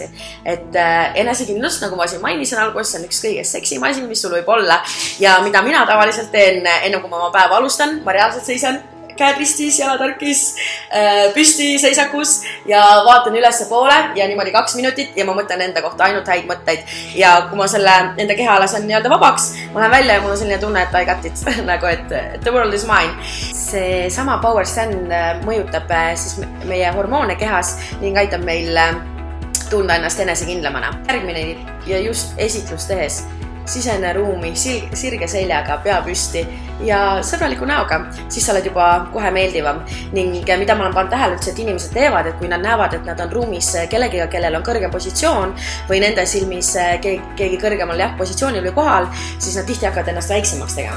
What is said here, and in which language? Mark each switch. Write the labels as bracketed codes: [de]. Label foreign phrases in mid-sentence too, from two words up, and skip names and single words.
[et] Et enesekindlust, nagu ma siin mainisin alguses, see on üks kõige seksim asi, mis sul võib olla ja mida mina tavaliselt teen enne, kui ma oma päeva alustan, ma reaalselt seisan käed ristis, jalad tarkis, püsti seisakus ja vaatan ülesse poole ja niimoodi 2 minutit ja ma mõtlen enda kohta ainult häid mõtteid. Ja kui ma selle enda keha lasen nii-öelda vabaks, ma lähen välja ja mul on selline tunne, et [en] I got it, [et] nagu et [en] the world is mine. [et] See sama Power Stand mõjutab siis meie hormoone kehas ning aitab meil tunda ennast enesekindlamana. Järgmine ja just esitlus tehes. Sisene ruumi, sirge seljaga, pea püsti ja sõbraliku näoga, siis sa oled juba kohe meeldivam. Ning mida ma olen pannud tähele üldse, et inimesed teevad, et kui nad näevad, et nad on ruumis kellegiga, kellel on kõrge positsioon või nende silmis keegi kõrgemal positsioonil või kohal, siis nad tihti hakkavad ennast väiksemaks tegema.